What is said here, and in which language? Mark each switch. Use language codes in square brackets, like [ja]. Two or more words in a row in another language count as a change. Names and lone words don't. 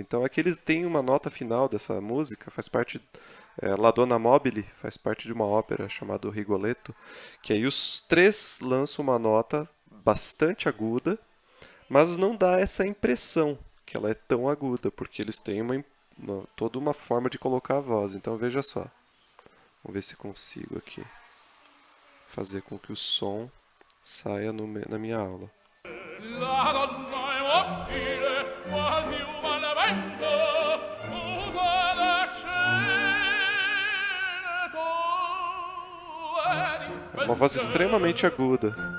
[pt] Então aqui eles têm uma nota final dessa música, faz parte, La Donna Mobile faz parte de uma ópera chamada Rigoletto, que aí os três lançam uma nota bastante aguda, mas não dá essa impressão que ela é tão aguda, porque eles têm toda uma forma de colocar a voz. Então veja só, vamos ver se consigo aqui fazer com que o som saia na minha aula. [it] La donna è mobile, qual piuma al vento, muta d'accento. [pt] É uma voz extremamente aguda.